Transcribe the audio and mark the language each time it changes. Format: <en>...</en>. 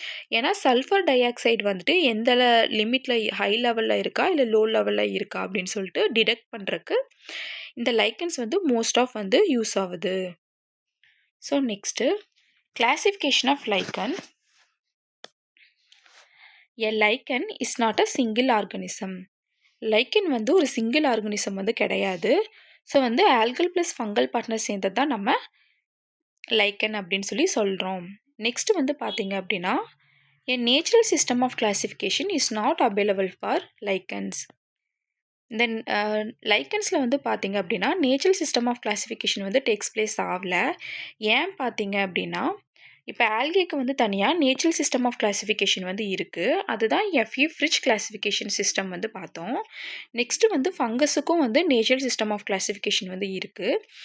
<ta>ஏன்னா sulphur di oxide எந்த லிமிட்டில் high லெவலில் இருக்கா இல்லை லோ லெவலில் இருக்கா அப்படின்னு சொல்லிட்டு டிடெக்ட் பண்ணுறதுக்கு இந்த லைக்கன்ஸ் மோஸ்ட் ஆஃப் யூஸ் ஆகுது. So next classification of லைக்கன்.</ta> <en>A lichen is not a single organism.</en> <ta>லைக்கன் ஒரு சிங்கிள் ஆர்கனிசம் கிடையாது. So algal plus fungal partner சேர்ந்தது தான் நம்ம லைக்கன் அப்படின்னு சொல்லி சொல்கிறோம். நெக்ஸ்ட் பார்த்தீங்க அப்படின்னா,</ta> <en>a natural system of classification is not available for lichens.</en> <ta>இந்த லைக்கன்ஸில் பார்த்தீங்க அப்படின்னா natural system of classification takes place ஆகல. ஏன் பார்த்தீங்க அப்படின்னா, இப்போ ஆல்கேக்கு தனியாக நேச்சுரல் சிஸ்டம் ஆஃப் கிளாசிஃபிகேஷன் இருக்குது. அதுதான் எஃப்இ ஃப்ரிட்ஜ் கிளாசிஃபிகேஷன் சிஸ்டம் பார்த்தோம். Next ஃபங்கஸுக்கும் natural system of classification இருக்குது.</ta>